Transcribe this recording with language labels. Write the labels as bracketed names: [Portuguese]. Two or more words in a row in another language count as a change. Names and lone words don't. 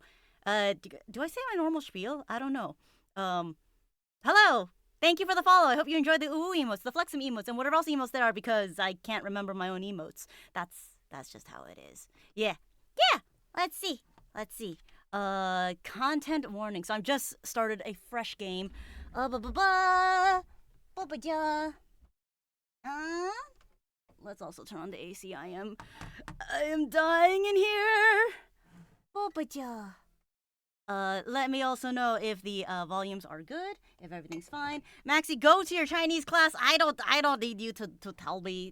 [English] Do I say my normal spiel? I don't know. Um, Hello. Thank you for the follow. I hope you enjoyed the ooh emotes, the flexum emotes, and whatever else emotes there are because I can't remember my own emotes. That's just how it is. Yeah, yeah. Let's see. Let's see. Content warning. So I've just started a fresh game. Ba ba ba ba ba ja. Let's also turn on the AC. I am dying in here. Bobaja. Let me also know if the volumes are good, if everything's fine. Maxie, go to your Chinese class. I don't need you to tell me.